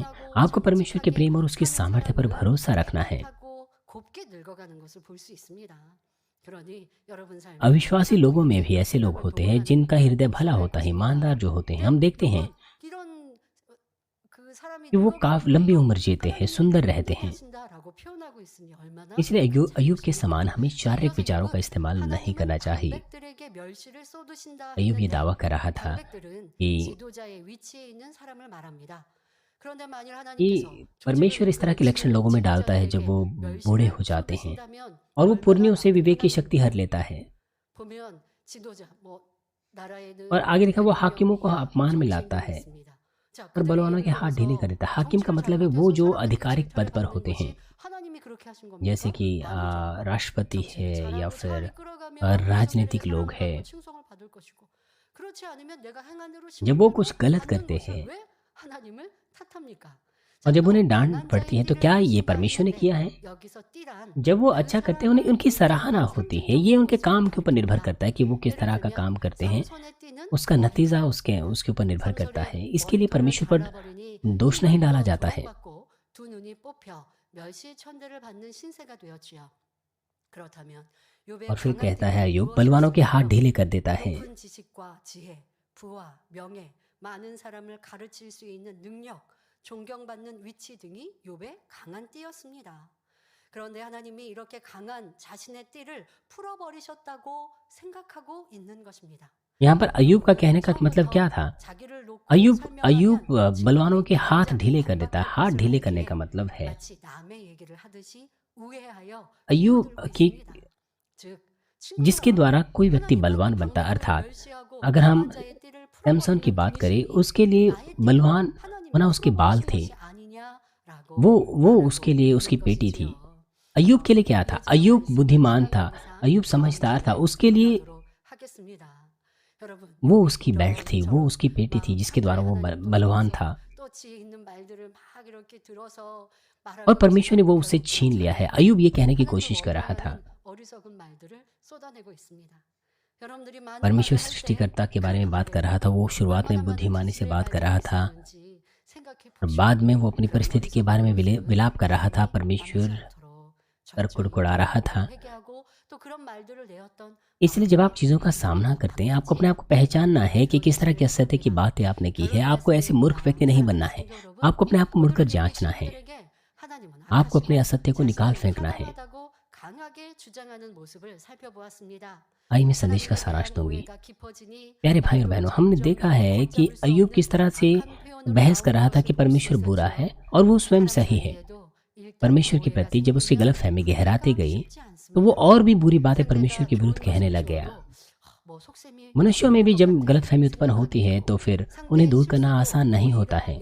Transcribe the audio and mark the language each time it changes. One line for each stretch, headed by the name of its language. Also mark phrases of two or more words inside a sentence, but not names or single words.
Hindi: आपको परमेश्वर के प्रेम और उसकी सामर्थ्य पर भरोसा रखना है। अविश्वासी लोगों में भी ऐसे लोग होते हैं जिनका हृदय भला होता है, ईमानदार जो होते हैं। हम देखते हैं कि वो काफ़ी लंबी उम्र जीते हैं, सुंदर रहते हैं।
Korean: 하신다라고 표현하고 있으니 얼마나
Hindi: इसलिए अय्यूब के
Korean: 좋겠습니까?
Hindi: समान हमें शारीरिक विचारों का
Korean: 그래서
Hindi: इस्तेमाल नहीं
Korean: 하나님은
Hindi: करना चाहिए।
Korean: 방백들에게 멸시를 쏟으신다
Hindi: अय्यूब ये
Korean: 했는데
Hindi: दावा कर रहा था
Korean: 방백들은
Hindi: कि
Korean: 지도자의 위치에 있는 사람을 말합니다. 그런데 만일 하나님께서
Hindi: कि
Korean: 조직을
Hindi: परमेश्वर इस तरह के लक्षण
Korean: 이끄는
Hindi: लोगों में डालता है जब
Korean: 지도자에게
Hindi: वो बूढ़े
Korean: 멸시를
Hindi: हो जाते हैं
Korean: 쏟으신다면
Hindi: और वो
Korean: 얼마나
Hindi: पुरनियों से विवेक की
Korean: 하나님은
Hindi: शक्ति हर लेता है।
Korean: 보면 지도자 뭐 나라에는
Hindi: और आगे लिखा वो हाकिमों को
Korean: 대통령이야
Hindi: अपमान में
Korean: 정치
Hindi: लाता
Korean: 행동이
Hindi: है
Korean: 있습니다. 자,
Hindi: और
Korean: 그들이
Hindi: बलवानों
Korean: 예를
Hindi: के हाथ ढीले कर
Korean: 들어서
Hindi: देता है। हाकिम का
Korean: 정치를
Hindi: मतलब है वो
Korean: 잘못해서
Hindi: जो
Korean: 사람들이
Hindi: आधिकारिक
Korean: 질타를
Hindi: पद पर
Korean: 받는
Hindi: होते हैं,
Korean: 것이 하나님이 그렇게 하신
Hindi: जैसे
Korean: 겁니까?
Hindi: कि
Korean: 아니죠.
Hindi: राष्ट्रपति
Korean: 정치를
Hindi: है या
Korean: 잘하고 잘
Hindi: फिर
Korean: 이끌어가며 백성들의
Hindi: राजनीतिक लोग
Korean: 사랑을
Hindi: हैं।
Korean: 받고 칭송을 받을 것이고 그렇지 않으면 내가 행한 대로
Hindi: जब वो
Korean: 심판을
Hindi: कुछ गलत
Korean: 받는
Hindi: करते
Korean: 것을
Hindi: हैं
Korean: 왜 하나님을 탓합니까?
Hindi: और
Korean: 자,
Hindi: जब
Korean: 또
Hindi: उन्हें डांट
Korean: 강한
Hindi: पड़ती
Korean: 자의
Hindi: है तो
Korean: 띠를
Hindi: क्या ये
Korean: 보신다
Hindi: परमेश्वर ने
Korean: 했는데
Hindi: किया है?
Korean: 여기서 띠란
Hindi: जब वो
Korean: 그
Hindi: अच्छा करते हैं उन्हें
Korean: 사람의
Hindi: उनकी सराहना
Korean: 인격적인
Hindi: होती है। ये उनके काम के ऊपर निर्भर
Korean: 성품입니다.
Hindi: करता है कि वो किस
Korean: 예를
Hindi: तरह का
Korean: 들면
Hindi: काम करते हैं,
Korean: 삼손의 띠는
Hindi: उसका नतीजा
Korean: 머리털.
Hindi: उसके ऊपर निर्भर करता है।
Korean: 삼손의
Hindi: इसके लिए
Korean: 머리털을
Hindi: परमेश्वर पर
Korean: 잘라버리니
Hindi: दोष नहीं डाला
Korean: 힘없고
Hindi: जाता है।
Korean: 구속받고 두 눈이 뽑혀 멸시 천대를 받는 신세가 되었지요. 그렇다면 욥의
Hindi: और फिर
Korean: 강한
Hindi: कहता है
Korean: 띠는
Hindi: अय्यूब बलवानों के हाथ
Korean: 무엇이었을까요?
Hindi: ढीले कर देता है।
Korean: 높은 지식과 지혜, 부와 명예, 많은 사람을 가르칠 수 있는 능력, 존경받는 위치 등이 욥의 강한 띠였습니다. 그런데 하나님이 이렇게 강한 자신의 띠를 풀어버리셨다고 생각하고 있는 것입니다.
Hindi: यहाँ पर अय्यूब का कहने का मतलब क्या था?
Korean: 처음부터 자기를 놓고
Hindi: अय्यूब
Korean: 설명하면
Hindi: बलवानों के हाथ
Korean: 지금까지
Hindi: ढीले कर देता है। हाथ
Korean: 반박받고
Hindi: ढीले
Korean: 있을
Hindi: करने का
Korean: 때에
Hindi: मतलब है
Korean: 마치 남의 얘기를 하듯이 우회하여
Hindi: अय्यूब
Korean: 끼어들고
Hindi: की
Korean: 있습니다. 즉
Hindi: जिसके
Korean: 친구들아,
Hindi: द्वारा कोई व्यक्ति
Korean: 하나님은
Hindi: बलवान बनता है।
Korean: 방백을
Hindi: अर्थात
Korean: 멸시하고
Hindi: अगर हम
Korean: 강한 자의 띠를
Hindi: सैमसन की
Korean: 풀어버리는
Hindi: बात करें,
Korean: 대신
Hindi: उसके लिए
Korean: 나의 띠도
Hindi: बलवान
Korean: 하나님이
Hindi: होना उसके बाल
Korean: 풀어버리신
Hindi: थे।
Korean: 것이 아니냐라고
Hindi: वो
Korean: 말하고
Hindi: उसके लिए उसकी
Korean: 있는
Hindi: पेटी थी।
Korean: 것이지요.
Hindi: अय्यूब के लिए क्या था?
Korean: 예전의
Hindi: अय्यूब
Korean: 말씀을
Hindi: बुद्धिमान था,
Korean: 지나가면서
Hindi: अय्यूब समझदार था। उसके लिए
Korean: 하도록 하겠습니다. 여러분,
Hindi: वो उसकी बेल्ट थी, वो
Korean: 이런저런
Hindi: उसकी पेटी थी
Korean: 막
Hindi: जिसके द्वारा वो
Korean: 창조의 하나님도
Hindi: बलवान
Korean: 이제
Hindi: था।
Korean: 또 지혜 있는 말들을 막 이렇게 들어서 말할
Hindi: और
Korean: 것을
Hindi: परमेश्वर ने वो उससे
Korean: 생각하여
Hindi: छीन लिया है।
Korean: 그렇잖아요.
Hindi: अय्यूब ये कहने की
Korean: 하나님을
Hindi: कोशिश कर रहा था।
Korean: 원망하는 어리석은 말들을 쏟아내고 있습니다. 여러분들이 많은
Hindi: परमेश्वर
Korean: 말을 할 때
Hindi: सृष्टिकर्ता के बारे में बात कर
Korean: 그러한
Hindi: रहा था। वो
Korean: 말에
Hindi: शुरुआत में
Korean: 얼마나 많은
Hindi: बुद्धिमानी से
Korean: 지혜의
Hindi: बात कर
Korean: 말들이
Hindi: रहा था
Korean: 있었는지 생각해
Hindi: और
Korean: 보시고
Hindi: बाद में वो अपनी
Korean: 그런
Hindi: परिस्थिति के बारे में
Korean: 어리석은 말씀을
Hindi: विलाप कर रहा था।
Korean: 남지
Hindi: परमेश्वर
Korean: 않도록
Hindi: पर
Korean: 정죄하고
Hindi: कुड़कुड़ा रहा था।
Korean: 회개하고 또 그런 말들을 내었던
Hindi: इसलिए जब आप चीज़ों का सामना करते हैं, आपको अपने आप को पहचानना है कि किस तरह की असत्य की बातें आपने की है। आपको ऐसे मूर्ख व्यक्ति नहीं बनना है। आपको अपने आप को मुड़कर जांचना है। आपको अपने असत्य को निकाल फेंकना है।
Korean: 강하게 주장하는 모습을 살펴보았습니다.
Hindi: आइए मैं संदेश का सारांश दूंगी।
Korean: 오해가 깊어지니
Hindi: प्यारे भाई और बहनों, हमने देखा है कि अय्यूब किस तरह से बहस कर रहा था कि परमेश्वर बुरा है और वो स्वयं सही है। परमेश्वर के प्रति जब उसकी गलतफहमी गहराती गई तो वो और भी बुरी बातें परमेश्वर के विरुद्ध कहने लग गया। मनुष्यों में भी जब गलतफहमी उत्पन्न होती है तो फिर उन्हें दूर करना आसान नहीं होता है।